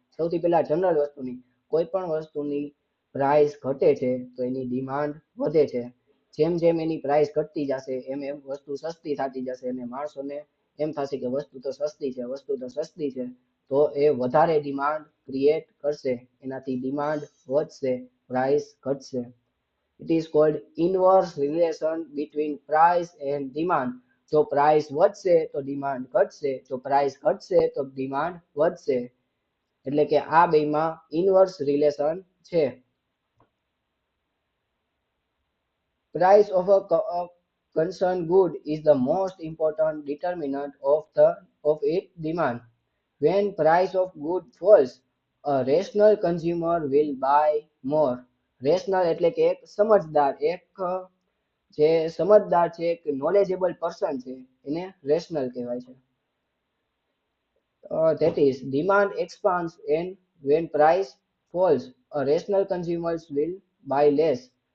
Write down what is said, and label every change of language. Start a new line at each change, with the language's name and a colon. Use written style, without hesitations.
Gujarati: સૌથી પહેલા જનરલ વસ્તુની, કોઈ પણ વસ્તુની પ્રાઇસ ઘટે છે તો એની ડિમાન્ડ વધે છે. જેમ જેમ એની પ્રાઇસ ઘટતી જશે એમ એમ વસ્તુ સસ્તી થતી જશે, અને માણસોને એમ થશે કે વસ્તુ તો સસ્તી છે, વસ્તુ તો સસ્તી છે, તો એ વધારે ડિમાન્ડ ક્રિએટ કરશે, એનાથી ડિમાન્ડ વધશે, પ્રાઇસ ઘટશે.
English: It is called inverse relation between price and demand.
Gujarati: જો પ્રાઇસ વધશે તો ડિમાન્ડ ઘટશે, જો પ્રાઇસ ઘટશે તો ડિમાન્ડ વધશે. એટલે કે આ બેમાં ઇનવર્સ રિલેશન છે.
English: Price of a concerned good is the most important determinant of its demand. When price of good falls, a rational consumer will buy more.
Gujarati: Rational એટલે કે એક સમજદાર, એક જે સમજદાર છે, એક નોલેજેબલ પર્સન છે, એને રેશનલ કહેવાય છે.
English: That is, demand expands and when price falls, a rational consumers will buy less.